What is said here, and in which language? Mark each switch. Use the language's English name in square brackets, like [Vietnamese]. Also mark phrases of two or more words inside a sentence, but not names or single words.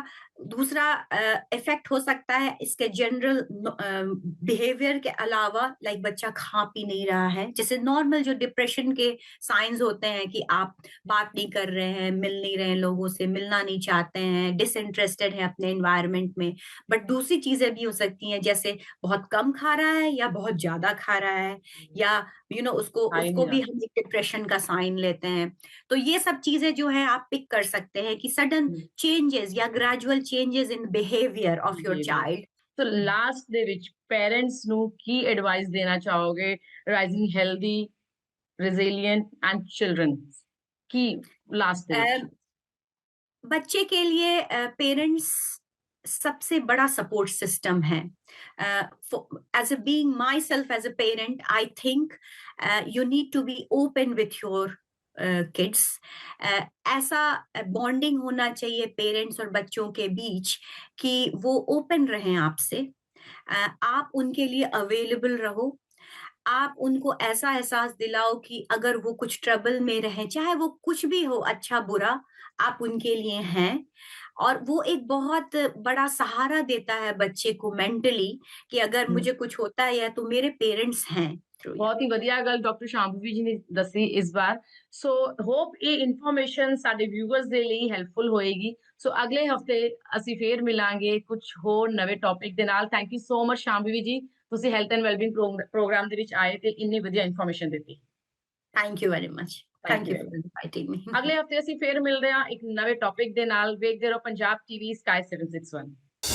[Hindi] दूसरा, दूसरा इफेक्ट हो सकता है इसके जनरल बिहेवियर के अलावा, लाइक बच्चा खा पी नहीं रहा है, जैसे नॉर्मल जो डिप्रेशन के साइंस होते हैं कि आप बात नहीं कर रहे हैं, मिल नहीं रहे हैं लोगों से, मिलना नहीं चाहते हैं, डिसइंटरेस्टेड है अपने एनवायरनमेंट में। बट दूसरी चीजें भी हो सकती हैं, जैसे बहुत कम खा रहा है या बहुत ज्यादा खा रहा है, या उसको आई उसको नहीं भी आता। हम एक डिप्रेशन का साइन लेते हैं। तो ये सब चीजें जो है आप पिक कर सकते हैं कि [English] sudden changes [Hindi] या [English] gradual changes in behavior of your [Hindi] बिहेवियर। child। [Punjabi] ਸੋ ਲਾਸਟ ਦੇ ਵਿੱਚ ਪੇਰੈਂਟਸ ਨੂੰ ਕੀ ਐਡਵਾਈਸ ਦੇਣਾ ਚਾਹੋਗੇ [English] rising healthy resilient and children [Punjabi] की लास्ट ਦੇ ਵਿੱਚ? [Hindi] बच्चे के लिए पेरेंट्स सबसे बड़ा सपोर्ट सिस्टम है। [English] as a being myself as a parent, I think you need to be open with your kids. [Hindi] ऐसा बॉन्डिंग होना चाहिए पेरेंट्स और बच्चों के बीच कि वो ओपन रहें आपसे। आप उनके लिए अवेलेबल रहो। आप उनको ऐसा एहसास दिलाओ कि अगर वो कुछ ट्रबल में रहे, चाहे वो कुछ भी हो, अच्छा बुरा, आप उनके लिए हैं। और वो एक बहुत बड़ा सहारा देता है बच्चे को मेंटली कि अगर मुझे कुछ होता है तो मेरे पेरेंट्स हैं। [Punjabi] ਬਹੁਤ ਹੀ ਵਧੀਆ ਗੱਲ ਡਾਕਟਰ ਸ਼ਾਂਭਵੀ ਜੀ ਨੇ ਦੱਸੀ ਇਸ ਵਾਰ। ਸੋ ਹੋਪ ਇਹ ਇਨਫੋਰਮੇਸ਼ਨ ਸਾਡੇ ਵਿਊਅਰਸ ਦੇ ਲਈ ਹੈਲਪਫੁਲ ਹੋਏਗੀ। ਸੋ ਅਗਲੇ ਹਫਤੇ ਅਸੀਂ ਫੇਰ ਮਿਲਾਂਗੇ ਕੁਝ ਹੋਰ ਨਵੇਂ ਟੌਪਿਕ ਦੇ ਨਾਲ। [English] thank you so much [Punjabi] ਸ਼ਾਂਭਵੀ ਜੀ, ਤੁਸੀਂ ਹੈਲਥ ਐਂਡ ਵੈਲਬੀਂਗ ਪ੍ਰੋਗਰਾਮ ਦੇ ਵਿੱਚ ਆਏ ਤੇ ਇੰਨੀ ਵਧੀਆ ਇਨਫੋਰਮੇਸ਼ਨ ਦਿੱਤੀ। [English] thank you very much. ਥੈਂਕ थैंक ਯੂ यू ਵੈਰੀ फॉर ਮਚ। inviting me. [Punjabi] ਅਗਲੇ ਹਫਤੇ ਅਸੀਂ ਫੇਰ ਮਿਲਦੇ ਹਾਂ ਇੱਕ ਨਵੇਂ ਟੌਪਿਕ ਦੇ ਨਾਲ। ਵੇਖਦੇ ਰਹੋ ਪੰਜਾਬ ਟੀਵੀ ਸਕਾਈ 761।